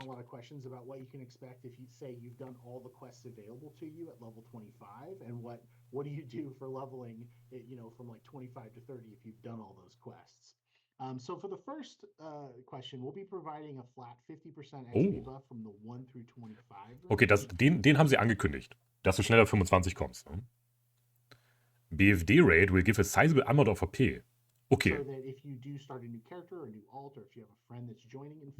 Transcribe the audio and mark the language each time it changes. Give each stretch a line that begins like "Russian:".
English: gotten a lot of questions about what you can expect if you say you've done all the quests available to you at level 25, and what do you do for leveling, from like 25 to 30 if you've done all those quests. So for the first question, we'll be providing a flat 50% XP buff from the 1 through 25.
German: Okay, den haben sie angekündigt, dass du schneller auf 25 kommst. Ne?
English: BFD Raid will give a sizable amount of AP.
German: Okay.
English: So that if you do start a new character or a new alt, or if you have a friend that's joining in